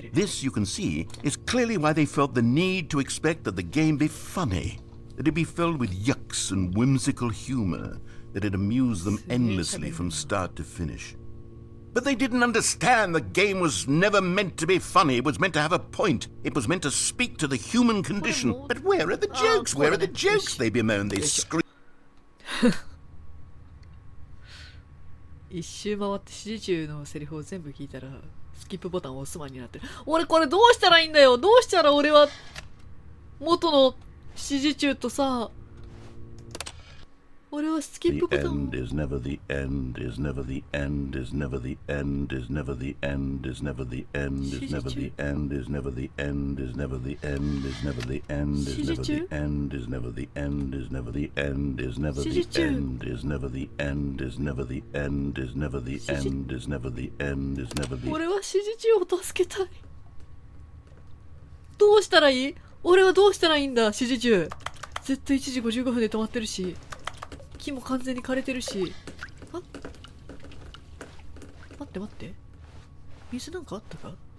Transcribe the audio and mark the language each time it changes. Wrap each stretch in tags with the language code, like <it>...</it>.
<en>This, you can see, is clearly why they felt the need to expect that the game be funny, that it be filled with yucks and whimsical humor, that it amuse them endlessly from start to finish. But they didn't understand the game was never meant to be funny. It was meant to have a point. It was meant to speak to the human condition. But where are the jokes? Where are the jokes? They bemoan, they scream.</en> <ja>一周回って指示中のセリフを全部聞いたらスキップボタンを押すまになってる。俺これどうしたらいいんだよ。どうしたら俺は元の指示中とさ。俺はスキップボタンを。</ja> <en>The end is never the end, is never the end, is never the end, is never the end, is never the end, is never the end, is never the end, is never the end, is never the end, is never the end, is never the end, is never the end, is never the end, is never the end, is never the end, is never the end, is never the end, is never the end.</en> <ja>俺は指示中を助けたい。どうしたらいい？俺はどうしたらいいんだ、指示中。ずっと1時55分で止まってるし。木も完全に枯れてるし。あ、待って待って、水なんかあったか。</ja>